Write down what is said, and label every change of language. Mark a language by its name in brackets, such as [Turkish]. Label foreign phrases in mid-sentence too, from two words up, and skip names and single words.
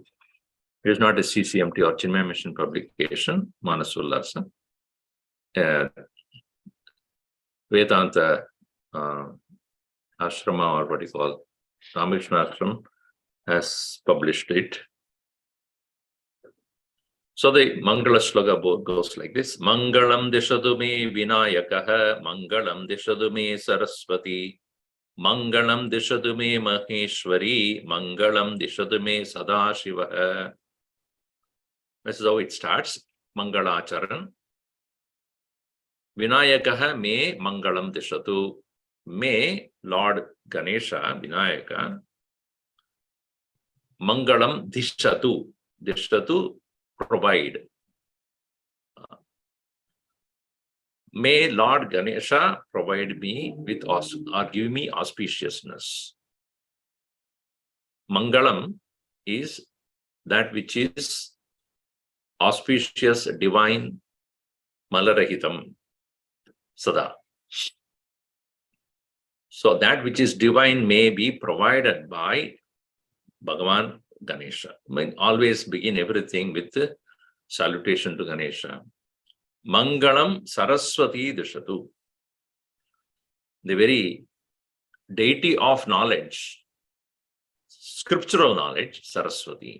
[English] It is not a CCMT or Chinmaya Mission publication, Manasollasa. Vedanta Ashrama, or what you call Ramakrishna Ashram, has published it. So the Mangala Shloka goes like this: [Sanskrit] Mangalam dishadu me Vinayakaha, Mangalam dishadu me Saraswati, Mangalam dishadu me Maheshwari, Mangalam dishadu me Sadashivaha. [English] This is how it starts. Mangalacharan. [Sanskrit] Vinayakaha me Mangalam dishatu. [English] May Lord Ganesha, Vinayaka, [Sanskrit] Mangalam dishatu. [English] Dishatu, provide. May Lord Ganesha provide me with or give me auspiciousness. Mangalam is that which is auspicious, divine, [Sanskrit] malarahitam, sada. [English] So that which is divine may be provided by Bhagavan Ganesha. I always begin everything with the salutation to Ganesha. [Sanskrit] Mangalam Saraswati Dishatu. [English] The very deity of knowledge, scriptural knowledge, Saraswati.